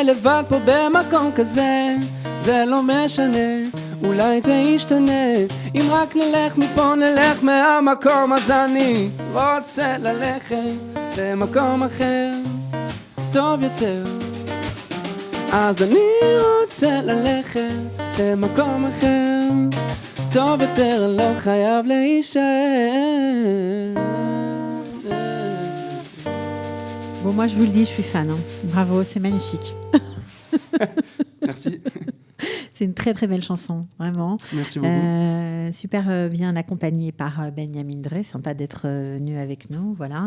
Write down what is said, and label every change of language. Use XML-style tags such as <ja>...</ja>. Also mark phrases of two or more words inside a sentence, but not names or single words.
<he>לבד פה במקום כזה זה לא משנה, אולי זה ישתנה אם רק נלך מפה נלך מהמקום אז אני רוצה ללכת למקום אחר טוב יותר אז אני רוצה ללכת למקום אחר טוב יותר, לא חייב להישאר</he> <fr>Bon, moi, je vous le dis, je suis fan. Hein. Bravo, c'est magnifique. Merci. C'est une très, très belle chanson, vraiment. Merci beaucoup. Super bien accompagnée par Benyamin Dré. Sympa d'être venu avec nous, voilà.</fr>